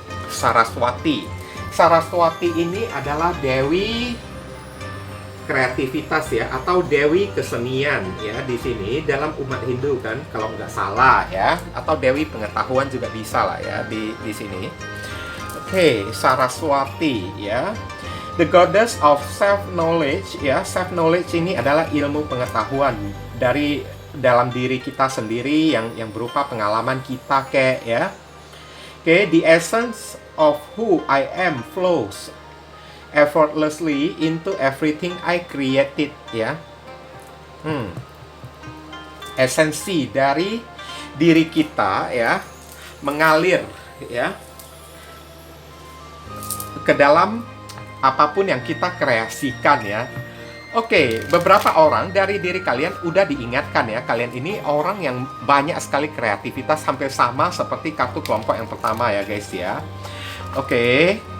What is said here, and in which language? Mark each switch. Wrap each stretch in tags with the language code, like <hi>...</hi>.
<id>Saraswati. Saraswati ini adalah dewi kreativitas ya, atau dewi kesenian ya di sini dalam umat Hindu kan, kalau nggak salah ya, atau dewi pengetahuan juga bisa lah ya di sini.</id> <en>Oke, Saraswati ya, the goddess of self knowledge ya.</en> <id>Self knowledge ini adalah ilmu pengetahuan dari dalam diri kita sendiri yang berupa pengalaman kita kayak ya.</id> <en>Oke, the essence of who I am flows effortlessly into everything I created ya.</en> <id>Esensi dari diri kita ya mengalir ya ke dalam apapun yang kita kreasikan ya. Oke, beberapa orang dari diri kalian udah diingatkan ya, kalian ini orang yang banyak sekali kreativitas, hampir sama seperti kartu kelompok yang pertama ya guys ya. Oke.</id>